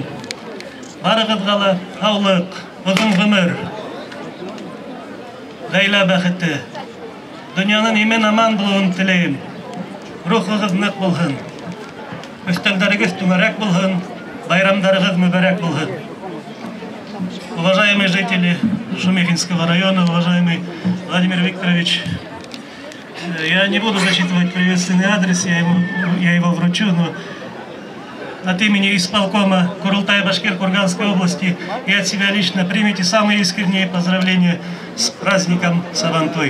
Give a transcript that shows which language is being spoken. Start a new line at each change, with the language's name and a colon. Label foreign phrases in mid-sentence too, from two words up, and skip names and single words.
Bashkir: Барығыҙға ла һаулыҡ, оҙон ғүмер, ғаилә бәхете, донъяның имен-аман булыуын теләйем. Рухығыҙ ныҡ булһын, өҫтәлдәрегеҙ түңәрәк булһын, байрамдарығыҙ мүбәрәк булһын.
Russian: Уважаемые жители Шумихинского района, уважаемый Владимир Викторович, я не буду зачитывать приветственный адрес, я его вручу, но от имени исполкома Курултай-Башкир Курганской области и от себя лично примите самые искренние поздравления с праздником Сабантуй.